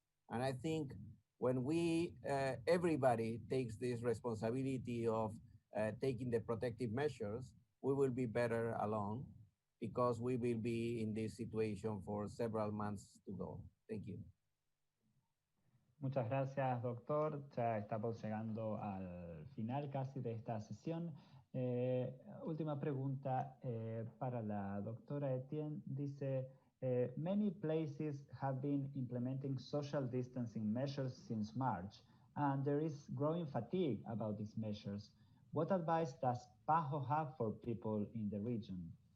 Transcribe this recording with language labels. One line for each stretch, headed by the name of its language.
English: And I think when everybody takes this responsibility of taking the protective measures, we will be better along because we will be in this situation for several months to go. Thank you.
Spanish: Muchas gracias, doctor. Ya estamos llegando al final casi de esta sesión. Última pregunta para la doctora Etienne. Dice,
English: many places have been implementing social distancing measures since March, and there is growing fatigue about these measures. What advice does PAHO have for people in the region?